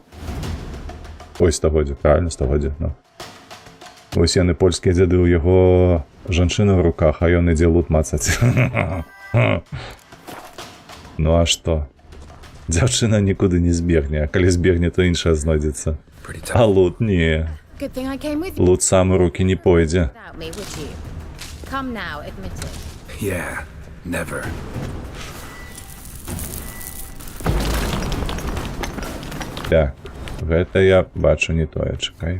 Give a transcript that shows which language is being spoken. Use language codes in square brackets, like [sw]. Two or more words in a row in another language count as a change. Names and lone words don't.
[be] Ой, стагоддзе, правильно, стагоддзе, ну. Вось яны польскія дзяды ў яго жанчыны ў руках, а ён ідзе лут мацаць. Ну а што? Дзяўчына нікуды не збегне, а калі збегне, то іншая знойдзецца. А лут не. [en] Good thing I came with you [be] Лут сам у рукі не пойдзе. [en] without me, would you? Come now, admit it. Yeah, never. [be] Так, гэта я бачу не тое, чакай.